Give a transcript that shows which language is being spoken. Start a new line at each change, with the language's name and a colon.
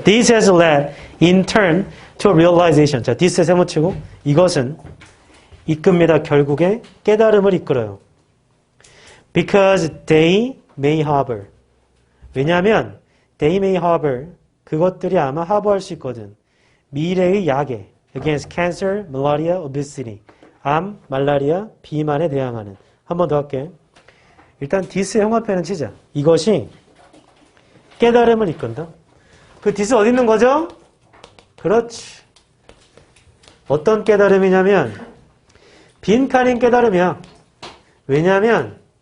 English: This has led in turn to realization.
Korean: 자, this 세모치고 이것은 이끕니다. 결국에 깨달음을 이끌어요.
English: Because they may harbor.
Korean: 왜냐하면
English: they may harbor.
Korean: 그것들이 아마 하버할 수 있거든. 미래의 약에
English: against cancer, malaria, obesity.
Korean: 암, 말라리아, 비만에 대항하는. 한 번 더 할게. 일단 디스의 형화표는 치자. 이것이 깨달음을 이끈다. 그 디스 어디 있는 거죠? 그렇지. 어떤 깨달음이냐면 빈칸인 깨달음이야. 왜냐하면